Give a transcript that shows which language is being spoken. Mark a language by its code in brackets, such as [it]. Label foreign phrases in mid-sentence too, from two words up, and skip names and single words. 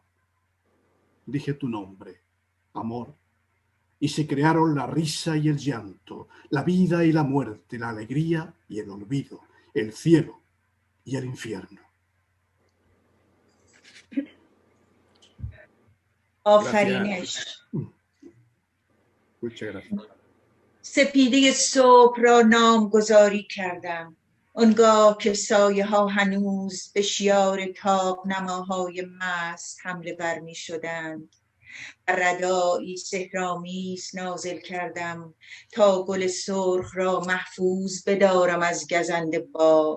[es] Dije tu nombre, amor, y se crearon la risa y el llanto, la vida y la muerte, la alegría y el olvido, el cielo y el infierno. [fa] آفرینش. [es] Muchas gracias. [fa] سپیده صبح را نامگذاری کردم، آنگاه که سایه ها هنوز به شیار تاب نماهای مست حمله بر می شدند. ردایی سحرآمیز نازل کردم تا گل سرخ را محفوظ بدارم از گزند باد.